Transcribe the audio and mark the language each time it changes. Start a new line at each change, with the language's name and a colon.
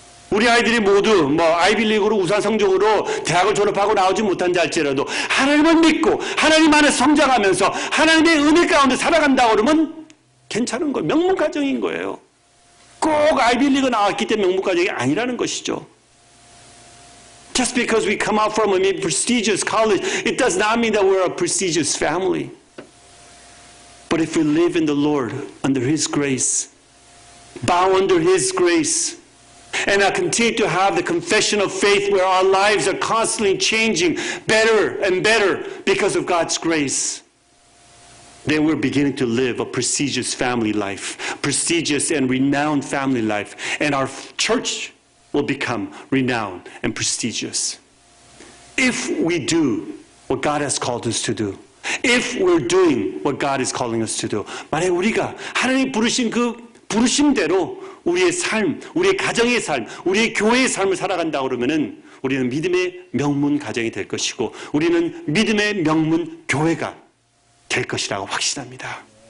Korean: 우리 아이들이 모두 뭐 아이빌리그로 우수한 성적으로 대학을 졸업하고 나오지 못한다 할지라도 하나님을 믿고 하나님 안에 성장하면서 하나님의 은혜 가운데 살아간다고 그러면 괜찮은 거예요. 명문 가정인 거예요. 꼭 아이빌리그 나왔기 때문에 명문 가정이 아니라는 것이죠.
English: Just because we come out from a prestigious college, it does not mean that we're a prestigious family. But if we live in the Lord, under His grace, bow under His grace, and continue to have the confession of faith where our lives are constantly changing better and better because of God's grace, then we're beginning to live a prestigious family life, prestigious and renowned family life, and our church will become renowned and prestigious. If we do what God has called us to do,
Korean: if we're doing what God is calling us to do, 만약 우리가 하나님 부르신 그 부르심대로 우리의 삶, 우리의 가정의 삶, 우리의 교회의 삶을 살아간다 그러면은 우리는 믿음의 명문 가정이 될 것이고 우리는 믿음의 명문 교회가 될 것이라고 확신합니다.